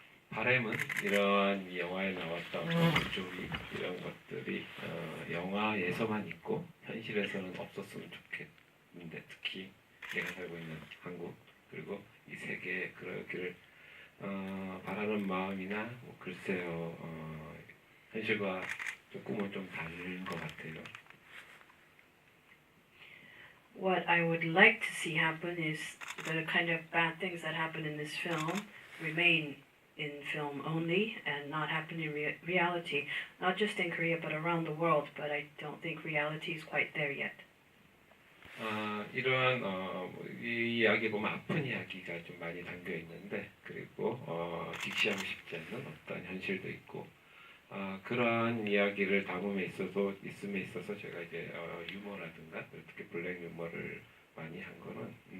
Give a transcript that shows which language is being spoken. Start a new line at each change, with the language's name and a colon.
Korean: 바람은 이러한 영화에 나왔던 조리 이런 것들이 영화에서만 있고 현실에서는 없었으면 좋겠는데 특히 제가 살고 있는 한국 그리고 이 세계에 그러기를 바라는 마음이나 글쎄요 현실과 조금은 좀 다른 것 같아요.
English: What I would like to see happen is the kind of bad things that happen in this film remain in film only and not happen in reality, not just in Korea but around the world, but I don't think reality is quite there yet.
Korean: 이러한 이 이야기 보면 아픈 이야기가 좀 많이 담겨 있는데 그리고 직시하고 싶지 않는 어떤 현실도 있고 그러한 이야기를 담음에 있어서 제가 이제 유머라든가 특히 블랙 유머를 많이 한 거는